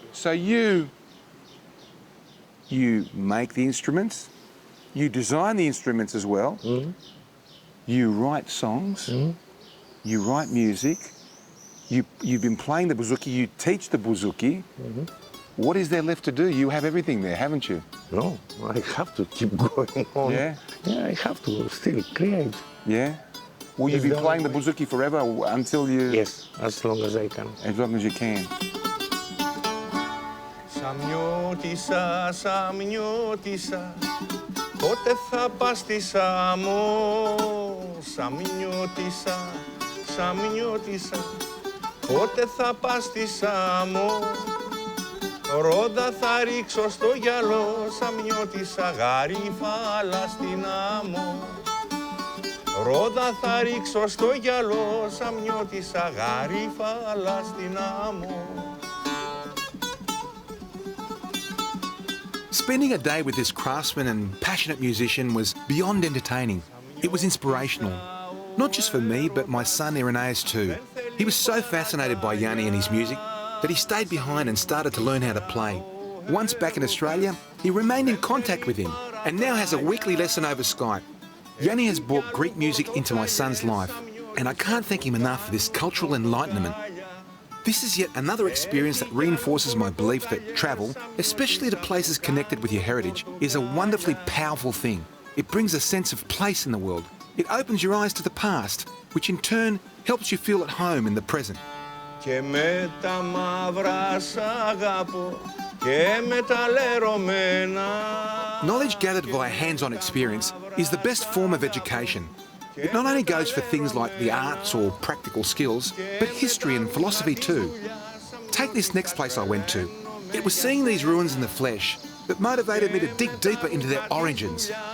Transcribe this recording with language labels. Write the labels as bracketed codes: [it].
[en] So you make the instruments, you design the instruments as well, you write songs, you write music, you've been playing the bouzouki, you teach the bouzouki. What is there left to do? You have everything there, haven't you? No, I have to keep going on. Yeah? Yeah, I have to still create. Yeah? Will you be playing the bouzouki forever until you... Yes, as long as I can. As long as you can. [el] Σαμιώτησα, σαμιώτησα, πότε θα πας στη Σάμο. Σαμιώτησα, σαμιώτησα, πότε θα πας στη Σάμο. Ρόδα θα ρίξω στο γυαλό, σαμιώτησα, γαρίφαλα στην άμμο. Ρόδα θα ρίξω στο γυαλό, σαμιώτησα, γαρίφαλα στην άμμο. [en] Spending a day with this craftsman and passionate musician was beyond entertaining. It was inspirational. Not just for me, but my son Irenaeus too. He was so fascinated by Yanni and his music that he stayed behind and started to learn how to play. Once back in Australia, he remained in contact with him and now has a weekly lesson over Skype. Yanni has brought Greek music into my son's life, and I can't thank him enough for this cultural enlightenment. This is yet another experience that reinforces my belief that travel, especially to places connected with your heritage, is a wonderfully powerful thing. It brings a sense of place in the world. It opens your eyes to the past, which in turn helps you feel at home in the present. [el] Και με τα μαύρα σ' αγαπώ και με τα λερωμένα. [en] Knowledge gathered via hands-on experience is the best form of education. It not only goes for things like the arts or practical skills, but history and philosophy too. Take this next place I went to. It was seeing these ruins in the flesh that motivated me to dig deeper into their origins.